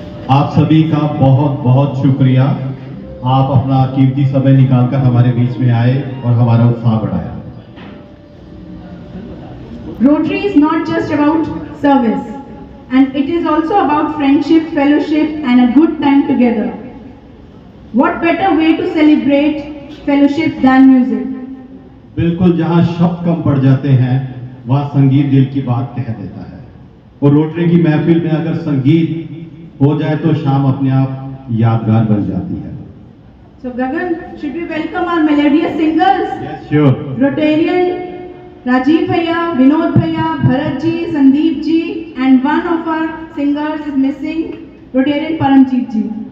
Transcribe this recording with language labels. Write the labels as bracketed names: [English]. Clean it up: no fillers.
[Hindi] आप सभी का बहुत बहुत शुक्रिया। आप अपना कीमती समय निकालकर हमारे बीच में आए और हमारा उत्साह बढ़ाया। [English] Rotary is not just about service, and it is also about friendship, fellowship, and a good time together. What better way to celebrate fellowship than music? [Hindi] बिल्कुल, जहाँ शब्द कम पड़ जाते हैं वहाँ संगीत दिल की बात कह देता है। और रोटरी की महफिल में अगर संगीत हो जाए तो शाम अपने आप यादगार बन जाती है। [English] So Gagan, should we welcome our melodious singers? Yes, sure. Rotarian Rajiv Bhaiya, Vinod Bhaiya, Bharat ji, Sandeep ji, and one of our singers is missing, Rotarian Paramjeet ji.